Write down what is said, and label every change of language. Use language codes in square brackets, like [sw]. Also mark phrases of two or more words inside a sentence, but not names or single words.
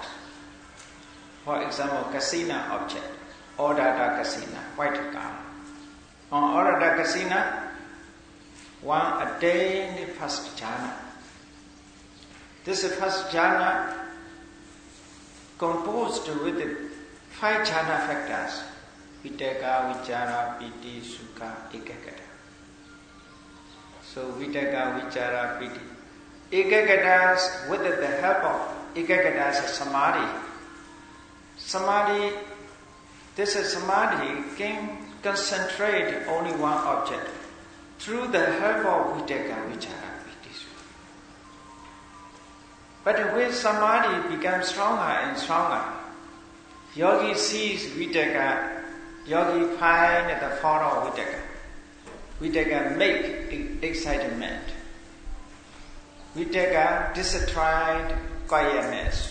[en] For example, kasina object, [pi] Odata kasina, [en] white car. On [pi] Odata kasina, [en] one attained the first jhana. This first jhana composed with the 5 jhana factors: [pi] vitaka, vichara, piti, sukha, ekagata. So vitaka, vichara, piti. [en] Ekagatas, with the help of ekagatas, samadhi. Samadhi, this samadhi can concentrate only one object through the help of [pi] vitaka, vichara, piti, sukha. [en] But when samadhi becomes stronger and stronger, yogi sees vitaka, yogi finds the form of vitaka. Vitaka make excitement. Vitaka destroyed quietness.